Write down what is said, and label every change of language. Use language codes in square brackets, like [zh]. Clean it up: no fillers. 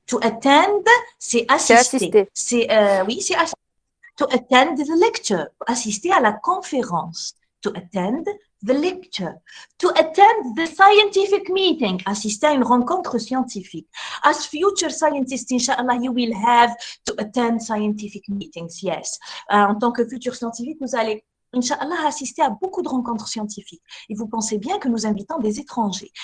[en] To attend, [fr] c'est assister. Oui, c'est assister. [en] To attend the lecture. [fr] Assister à la conférence. [en] To attend the lecture. To attend the scientific meeting. [fr] Assister à une rencontre scientifique. [en] As future scientists, Inch'Allah, you will have to attend scientific meetings. Yes. [fr] En tant que futur scientifique, vous allez Inch'Allah, assister à beaucoup de rencontres scientifiques. Et vous pensez bien que nous invitons des étrangers.